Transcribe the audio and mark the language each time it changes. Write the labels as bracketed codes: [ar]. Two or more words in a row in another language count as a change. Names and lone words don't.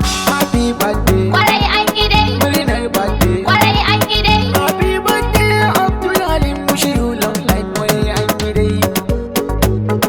[en] Happy birthday. [ha] Kwarai an yi dai. Murnar birthday. Kwarai an yi dai. [en] Happy birthday, Abdul Halim, wish you long life. [ha] Kwarai an yi dai.